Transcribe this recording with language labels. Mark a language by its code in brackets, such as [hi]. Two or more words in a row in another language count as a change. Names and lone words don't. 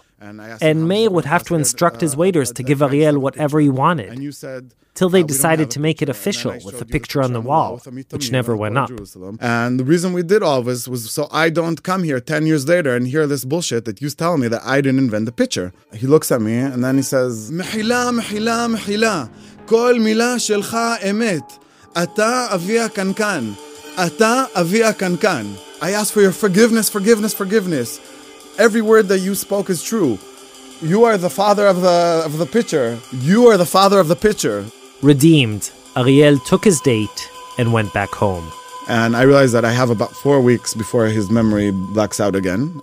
[en] And Meir would have to instruct his waiters to give Ariel whatever he wanted, till they decided to make it official with the picture on the wall, which never went up. And the reason we did all this was so I don't come here 10 years later and hear this bullshit that you tell me that I didn't invent the picture. He looks at me and then he says, [he] מחילה, מחילה, מחילה. כל מילה שלך אמת. אתה אבי הקנקן. אתה אבי הקנקן. [en] I ask for your forgiveness, forgiveness, forgiveness. Every word that you spoke is true. You are the father of the pitcher. You are the father of the pitcher. Redeemed, Ariel took his date and went back home. And I realized that I have about 4 weeks before his memory blacks out again.